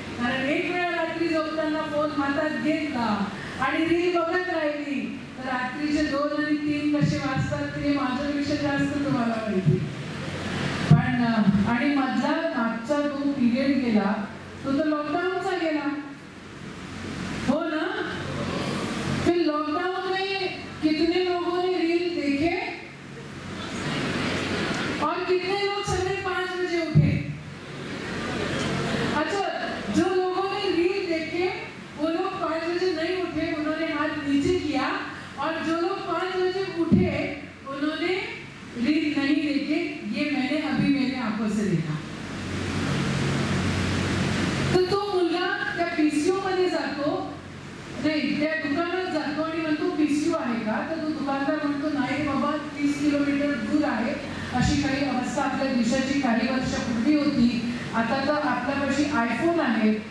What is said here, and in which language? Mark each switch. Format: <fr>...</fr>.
<mr>कारण एक वेळा रात्री झोपताना फोन हातात घेतला आणि रील बघत राहिली तर रात्रीचे 2 आणि 3 कसे वाजतात ते माझ्यापेक्षा जास्त तुम्हाला माहिती. पण आणि मागचा जो पिरियड गेला तो तर लॉकडाऊनचा गेला, हो ना.</mr> <hi>फिर लॉकडाउन में कितने लोगों ने रील देखे और कितने लोग सवेरे 5 बजे उठे. अच्छा, जो लोगों ने रील देखे वो लोग 5 बजे नहीं उठे, उन्होंने हाथ नीचे किया. और जो लोग 5 बजे उठे उन्होंने रील नहीं देखे. ये मैंने अभी मेरे आंखों से देखा.</hi> <mr>तर तो मुलगा त्या पीसीओ मध्ये जातो, नाही त्या दुकानात जातो आणि म्हणतो पीसीओ आहे का. तर तो दुकानदार म्हणतो नाही बाबा, 30 किलोमीटर दूर आहे. अशी काही अवस्था आपल्या देशाची काही वर्षापूर्वी होती. आता तर आपल्यापाशी आयफोन आहे.</mr>